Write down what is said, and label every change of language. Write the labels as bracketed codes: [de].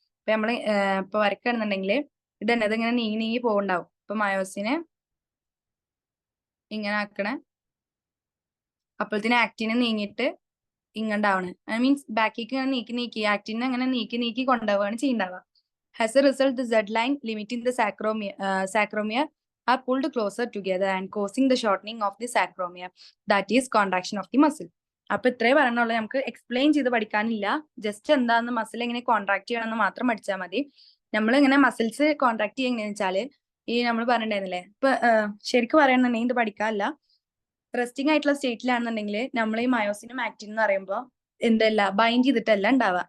[ml] അപ്പൊ നമ്മള് ഇപ്പൊ വരയ്ക്കുകയാണെന്നുണ്ടെങ്കിൽ ഇതന്നെ ഇതിങ്ങനെ നീങ്ങി നീങ്ങി പോകുന്നുണ്ടാവും. ഇപ്പൊ മയോസിനെ ഇങ്ങനെ ആക്കണേ, അപ്പോഴത്തേന് ആക്ടിനെ നീങ്ങിയിട്ട് ഇങ്ങണ്ടാവണ്, മീൻസ് ബാക്കിലേക്ക് ഇങ്ങനെ നീക്കി നീക്കി ആക്ടിനെ അങ്ങനെ നീക്കി നീക്കി കൊണ്ടുപോവുകയാണ് ചെയ്യുന്നുണ്ടാവുക. [en] As a result, the Z line limiting the sacromere are pulled closer together and causing the shortening of the sacromere, that is contraction of the muscle. [ml] അപ്പൊ ഇത്രേ പറയണുള്ളൂ, നമുക്ക് എക്സ്പ്ലെയിൻ ചെയ്ത് പഠിക്കാനില്ല. ജസ്റ്റ് എന്താന്ന് മസിൽ എങ്ങനെ കോൺട്രാക്ട് ചെയ്യണമെന്ന് മാത്രം പഠിച്ചാൽ മതി. നമ്മൾ ഇങ്ങനെ മസിൽസ് കോൺട്രാക്ട് ചെയ്യുക എങ്ങനെയാന്ന് വെച്ചാല് ഈ നമ്മൾ പറഞ്ഞിട്ടുണ്ടായിരുന്നില്ലേ, ഇപ്പൊ ശരിക്കും പറയണമെന്നുണ്ടെങ്കിൽ ഇത് പഠിക്കാനല്ല, റെസ്റ്റിംഗ് ആയിട്ടുള്ള സ്റ്റേറ്റിലാണെന്നുണ്ടെങ്കിൽ നമ്മൾ ഈ മയോസിനും ആക്റ്റിനും എന്ന് പറയുമ്പോൾ എന്തല്ല ബൈൻഡ് ചെയ്തിട്ടല്ല ഉണ്ടാവുക.